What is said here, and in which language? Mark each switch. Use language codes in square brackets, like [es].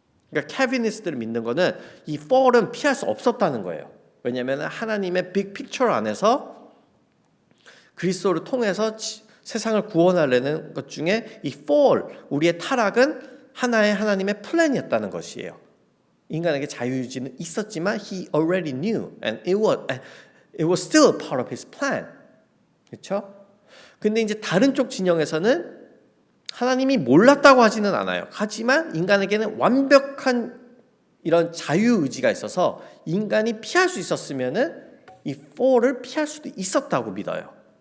[ko] 그러니까 칼비니스트를 믿는 거는 이 fall은 피할 수 없었다는 거예요. 왜냐하면 하나님의 빅 픽처 안에서 그리스도를 통해서 세상을 구원하려는 것 중에 이 fall, 우리의 타락은 하나의 하나님의 플랜이었다는 것이에요. 인간에게 자유의지는 있었지만 [en] he already knew and it was still part of his plan. [ko] 그렇죠? 근데 이제 다른 쪽 진영에서는 하나님이 몰랐다고 하지는 않아요. 하지만 인간에게는 완벽한 이런 자유의지가 있어서 인간이 피할 수 있었으면은 이 fall을 피할 수도 있었다고 믿어요.